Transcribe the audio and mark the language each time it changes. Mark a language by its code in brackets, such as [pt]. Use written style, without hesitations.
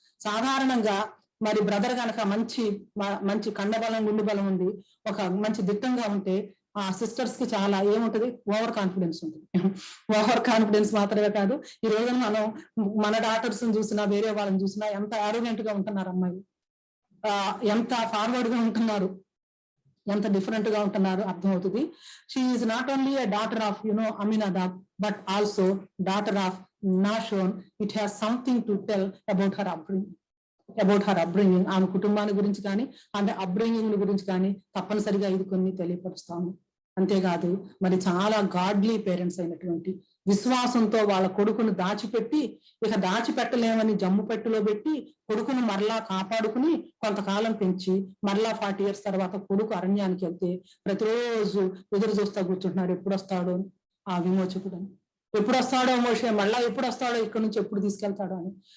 [te] సాధారణంగా మరి బ్రదర్ కనుక మంచి కండబలం గుండె బలం ఉంది, ఒక మంచి దిట్టంగా ఉంటే ఆ సిస్టర్స్ కి చాలా ఏముంటది, ఓవర్ కాన్ఫిడెన్స్ ఉంటుంది. ఓవర్ కాన్ఫిడెన్స్ మాత్రమే కాదు, ఈ రోజున మనం మన డాక్టర్స్ చూసినా వేరే వాళ్ళని చూసినా ఎంత ఆరోగ్యంట్ గా ఉంటున్నారు అమ్మాయి, ఎంత ఫార్వర్డ్ గా ఉంటున్నారు, ఎంత డిఫరెంట్ గా ఉంటున్నారు అర్థమవుతుంది. [en] She is not only a daughter of Aminadab but also daughter of Nashon. It has something to tell about her upbringing. [te] ఆమె కుటుంబాన్ని గురించి కానీ ఆమె అప్బ్రింగింగ్ గురించి కానీ తప్పనిసరిగా ఇది కొన్ని తెలియపరుస్తాము. అంతేకాదు మరి చాలా గాడ్లీ పేరెంట్స్ అయినటువంటి విశ్వాసంతో వాళ్ళ కొడుకును దాచిపెట్టి, ఇక దాచిపెట్టలేమని జమ్ము పెట్టెలో పెట్టి కొడుకును మరలా కాపాడుకుని కొంతకాలం పెంచి మరలా 40 years తర్వాత కొడుకు అరణ్యానికి వెళ్తే ప్రతిరోజు ఎదురు చూస్తా కూర్చుంటున్నాడు, ఎప్పుడు వస్తాడో ఆ విమోచకుడు అని, ఎప్పుడు వస్తాడో మోషే, మళ్ళా ఎప్పుడు వస్తాడో ఇక్కడ నుంచి ఎప్పుడు తీసుకెళ్తాడో అని.